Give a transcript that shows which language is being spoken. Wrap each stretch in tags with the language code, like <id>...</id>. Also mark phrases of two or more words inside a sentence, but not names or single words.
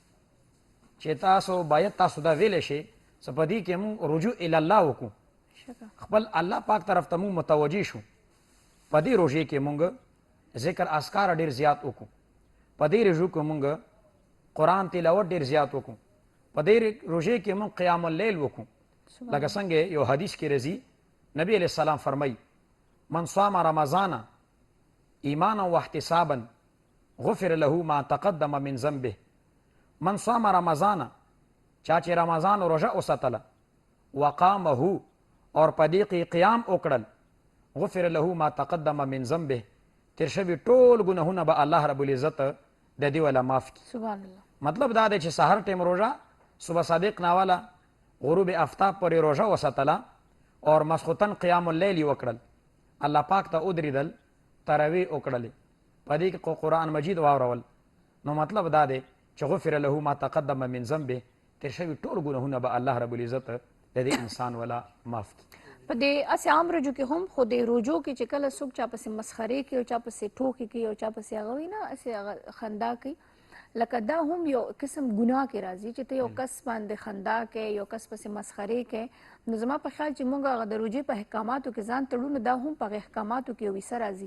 <ps>چې تاسو باید تاسو دا ویلی شئ څه په دې کې مونږ رجوع الله وکړو خپل الله پاک طرف ته مونږ متوجه شو په دې روژې کې مونږ ذکر اذکار ډېر زیات وکړو په دې روژو کې مونږ قرآن تلاوت ډېر زیات وکړو په دې روژې کې مونږ</ps> <ar>قیام اللیل</ar> <ps>وکړو لکه څنګه یو حدیث کې راځي نبی علیہ السلام فرمایي</ps> <ar>من صام رمضان ایمانا واحتسابا غفر له ما تقدم من ذنبه من صام رمضان</ar> <ps>چا چې رمضان روژه وساتله وقامه اور په دې کې قیام وکړل</ps> <ar>غفر له ما تقدم من ذنبه</ar> <ps>تیر شوي ټول ګناهونه به الله رب العزت د دې ولا معاف کړي</ps> <ar>سبحان الله</ar> <ps>مطلب دا دی چې سحر ټیم روژه صبح صادق ناوله غروب آفتاب پورې روژه وساتله اور مسخوتن</ps> <ar>قیام اللیل</ar> <ps>یې وکړل الله پاک ته ودرېدل تراویح وکړلې په دې کې قرآن مجید واورول نو مطلب دا دی چې</ps> <ar>غفر له ما تقدم من ذنبه</ar> <ps>تیر شوي ټول ګناهونه به الله رب العزت د دې انسان ولا معاف کړي په دې اسې عام روجو کې هم خو دې روجو کې چې کله څوک چا پسې مسخرې کوي او چا پسې ټوکې کوي او چا پسې هغه وي نه اسې هغه خندا کوي لکه دا هم یو قسم ګناه کې راځي چې ته یو کس باندې خندا کوي یو کس پسې مسخرې کوي نو زما په خیال چې موږ هغه د روژې په احکاماتو کې ځان تړو نو دا هم په احکاماتو کې یو حصه راځي</ps>